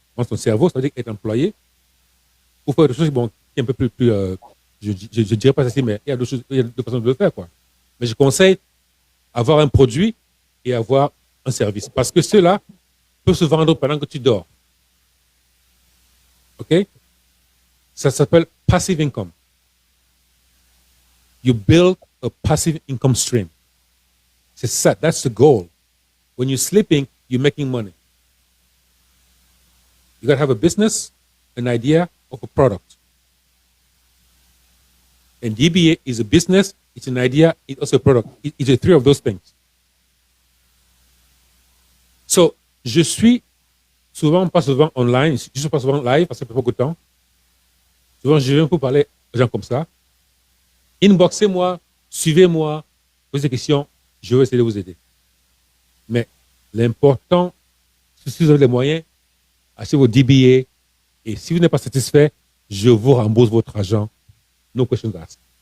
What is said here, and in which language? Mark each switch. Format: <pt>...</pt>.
<fr>Vendre son cerveau, ça veut dire être employé, ou faire des choses qui est un peu plus je ne dirais pas ça, mais il y a deux façons de le faire, quoi. Mais je conseille avoir un produit et avoir un service. Parce que cela peut se vendre pendant que tu dors. OK? Ça s'appelle passive income.</fr> <en>You build a passive income stream.</en> <fr>C'est ça,</fr> <en>that's the goal. When you're sleeping, you're making money. You got to have a business, an idea of a product. And DBA is a business, it's an idea, it's also a product. It's the three of those things.</en> <fr>So, je suis pas souvent online, je suis pas souvent live parce que ça fait beaucoup de temps. Souvent, je viens pour parler aux gens comme ça. Inboxez-moi, suivez-moi, posez des questions, je vais essayer de vous aider. Mais l'important, si vous avez les moyens, achetez vos DBA et si vous n'êtes pas satisfait, je vous rembourse votre argent.</fr> <en>No questions asked.</en>